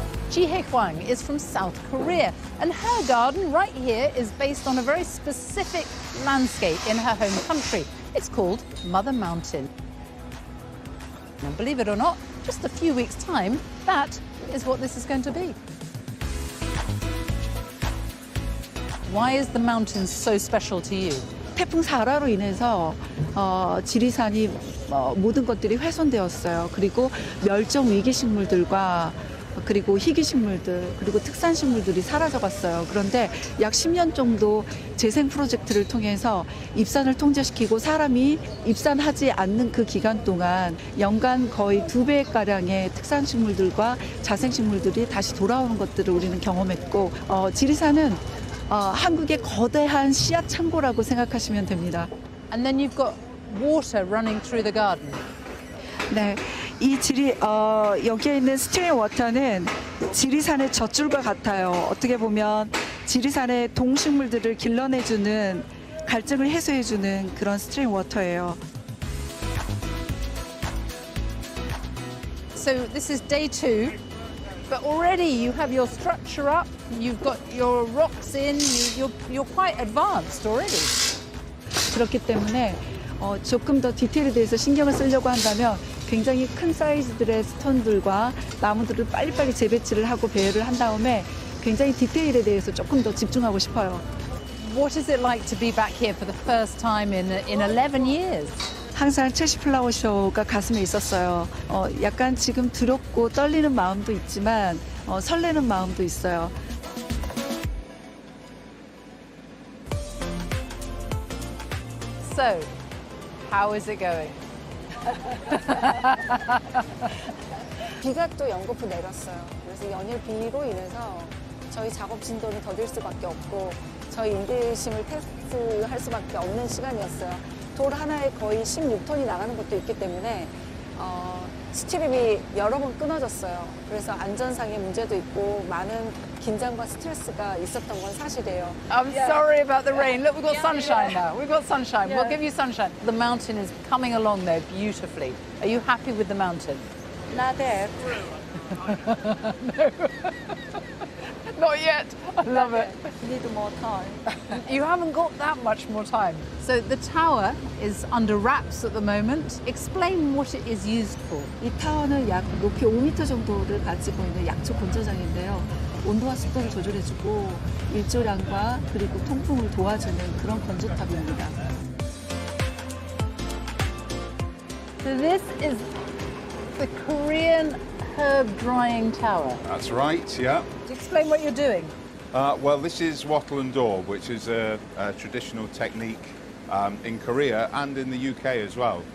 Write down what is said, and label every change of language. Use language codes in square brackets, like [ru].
[en] Jihye Huang is from South Korea, and her garden right here is based on a very specific landscape in her home country. It's called Mother Mountain. And believe it or not, just a few weeks' time, that is what this is going to be. Why is the mountain so special to you? [ko] 태풍 사라로 인해서 지리산이 모든 것들이 훼손되었어요. 그리고 멸종 위기 식물들과 그리고 희귀 식물들 그리고 특산 식물들이 사라져갔어요. 그런데 약 10년 정도 재생 프로젝트를 통해서 입산을 통제시키고 사람이 입산하지 않는 그 기간 동안 연간 거의 2배가량의 특산 식물들과 자생 식물들이 다시 돌아오는 것들을 우리는 경험했고 지리산은 한국의 거대한 씨앗 창고라고 생각하시면 됩니다. [en] And then you've got water running through the garden. [ko] 네, 이 여기에 있는 스트림 워터는 지리산의 젖줄과 같아요. 어떻게 보면 지리산의 동식물들을 길러내주는 갈증을 해소해주는 그런 스트림 워터예요. [en] So this is day 2, but already you have your structure up, you've got your rocks in, you're quite advanced already. [ko] 그렇기 때문에 조금 더 디테일에 대해서 신경을 쓰려고 한다면 굉장히 큰 사이즈들의 스톤들과 나무들을 빨리빨리 재배치를 하고 배열을 한 다음에 굉장히 디테일에 대해서 조금 더 집중하고 싶어요. [en] What is it like to be back here for the first time in 11 years? [ko] 항상 첼시 플라워 쇼가 가슴에 있었어요. 약간 지금 두렵고 떨리는 마음도 있지만 설레는 마음도 있어요. [en] So, how is it going? [ko] 비가 또 연거푸 내렸어요. 그래서 연일 비로 인해서 저희 작업 진도는 더딜 수밖에 없고 저희 인내심을 테스트할 수밖에 없는 시간이었어요. 돌 하나에 거의 16톤이 나가는 것도 있기 때문에 스티립이 여러 번 끊어졌어요. 그래서 안전상의 문제도 있고 많은 긴장과 스트레스가 있었던 건 사실이에요. [en] I'm sorry about the rain. Look, we've got sunshine now. We've got sunshine. We'll give you sunshine. The mountain is coming along there beautifully. Are you happy with the mountain? Not yet. No. Not yet. I love it. Need more time. You haven't got that much more time. So the tower is under wraps at the moment. Explain what it is used for. [ko] 이 타워는 약 높이 5m 정도를 가지고 있는 약초 건조장인데요. 온도와 습도를 조절해주고 일조량과 그리고 통풍을 도와주는 그런 건조탑입니다. [en] So this is the Korean herb drying tower. That's right, yeah. Explain what you're doing. Well, this is wattle and daub, which is a traditional technique in Korea and in the UK as well.